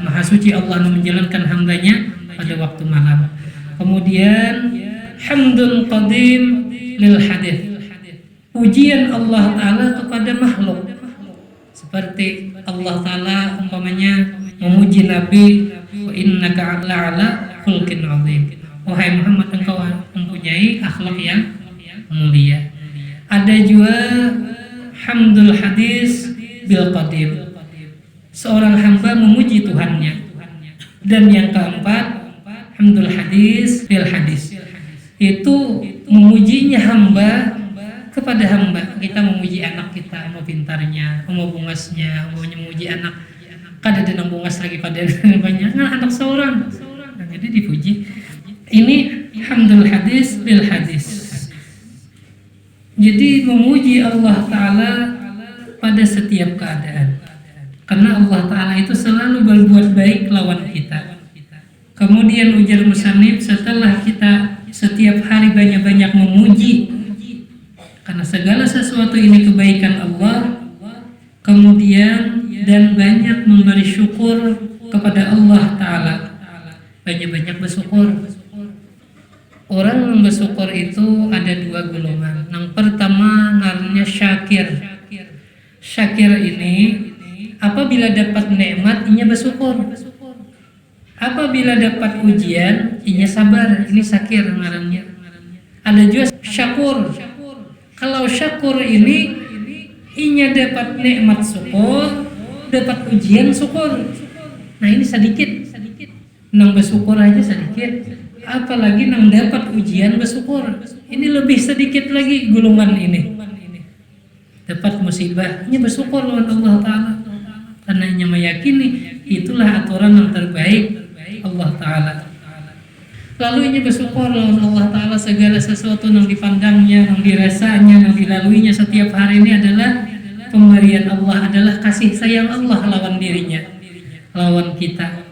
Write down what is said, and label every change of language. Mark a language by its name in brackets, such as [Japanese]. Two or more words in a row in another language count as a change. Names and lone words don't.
[Indonesian] Maha suci Allah menjalankan hambanya pada waktu malam. Kemudian [Arabic] hamdun qadim lil hadith, [Indonesian] pujian Allah Ta'ala kepada makhluk. Seperti Allah Ta'ala umpamanya memuji Nabi, [Arabic] wa innaka ala khulqin azim. [Indonesian] Wahai Muhammad, engkau mempunyai akhlak yang mulia. Ada juga [Arabic] hamdul hadis bil qadim, [Indonesian] seorang hamba memuji Tuhannya. Dan yang keempat [Arabic] hamdul hadis bil hadis, [Indonesian] itu memujinya hamba kepada hamba. Kita memuji anak kita, mau pintarnya, mau bungasnya, mau memuji anak. [Banjar] Kada ada nang bungas lagi pada banyak. [Indonesian] Nah, anak seorang. Nah, jadi dipuji. Ini [Arabic] hamdul hadis bil hadis. [Indonesian] Jadi memuji Allah Ta'ala pada setiap keadaan. Karena Allah Ta'ala itu selalu berbuat baik lawan kita. Kemudian ujar musannif, setelah kita setiap hari banyak-banyak memuji, karena segala sesuatu ini kebaikan Allah, kemudian dan banyak memberi syukur kepada Allah Ta'ala. Banyak-banyak bersyukur. Orang yang bersyukur itu ada 2 golongan. Yang pertama namanya syakir. Syakir ini apabila dapat nikmat inya bersyukur. Apabila dapat ujian inya sabar. Ini syakir ngarannya. Ada juga syakur. Kalau syakur ini inya dapat nikmat syukur, dapat ujian syukur. Nah ini sedikit. Nang bersyukur aja sedikit, apalagi nang dapat ujian bersyukur. Ini lebih sedikit lagi golongan ini. Dapat musibah, ini bersyukur lawan Allah Ta'ala. Karena inya meyakini itulah aturan yang terbaik Allah Ta'ala. Lalu ini bersyukur lawan Allah Ta'ala segala sesuatu yang dipandangnya, yang dirasanya, yang dilaluinya setiap hari ini adalah pemberian Allah, adalah kasih sayang Allah lawan dirinya, lawan kita.